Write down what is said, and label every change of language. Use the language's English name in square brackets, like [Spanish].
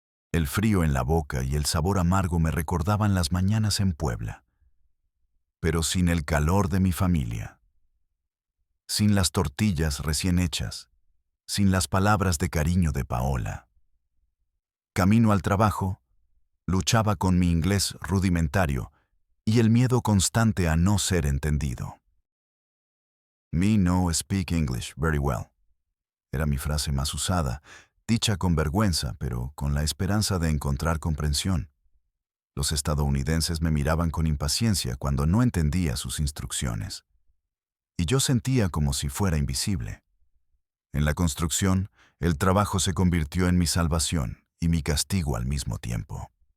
[Spanish] El frío en la boca y el sabor amargo me recordaban las mañanas en Puebla, pero sin el calor de mi familia, sin las tortillas recién hechas, sin las palabras de cariño de Paola. Camino al trabajo, luchaba con mi inglés rudimentario y el miedo constante a no ser entendido. [English] Me no speak English very well. [Spanish] Era mi frase más usada, dicha con vergüenza, pero con la esperanza de encontrar comprensión. Los estadounidenses me miraban con impaciencia cuando no entendía sus instrucciones. Y yo sentía como si fuera invisible. En la construcción, el trabajo se convirtió en mi salvación y mi castigo al mismo tiempo.